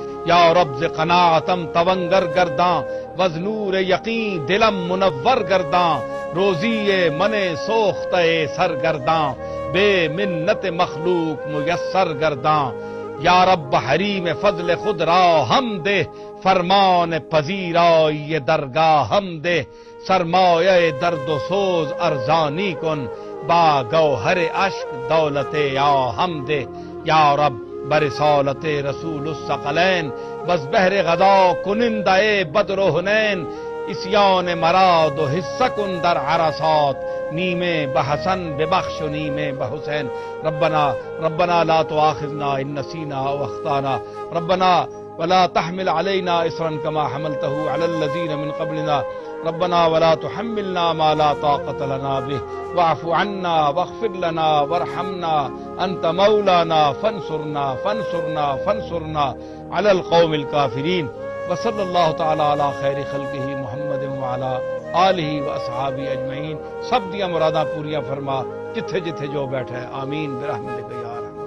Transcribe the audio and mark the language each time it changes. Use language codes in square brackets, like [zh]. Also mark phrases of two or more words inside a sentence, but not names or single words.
[fa] یا رب ز قناعتم تونگر گرداں، وز نور یقین دلم منور گرداں، روزی من سوختہ سرگرداں، بے منت مخلوق میسر گرداں، یا رب حریم فضل خود را ہم دے، فرمان پذیرائی یہ درگاہ ہم دے، سرمایہ درد و سوز ارزانی کن، با گوہر اشک دولت یا ہم دے، یا رب برسالت رسول الثقلین، بس بحر غدا کنندہ بدر و حنین، اسیان مراد و حصہ کن در عرصات، نیمے بحسن ببخش و نیمے بحسین، [ar] ربنا لا تؤاخذنا ان نسینا او اخطانا، ربنا ولا تحمل علينا إصرا كما حملته على الذين من قبلنا، ربنا ولا تحملنا ما لا طاقة لنا به، واعف عنا واغفر لنا وارحمنا، أنت مولانا فانصرنا على القوم الكافرين، وصلى الله تعالى على خير خلقه محمد وعلى آلہ و اصحابہ اجمعین۔ [pa] سب دیا مراداں پوریاں فرما، جتھے جتھے جو بیٹھے، [ar] آمین برحمتک یا رب۔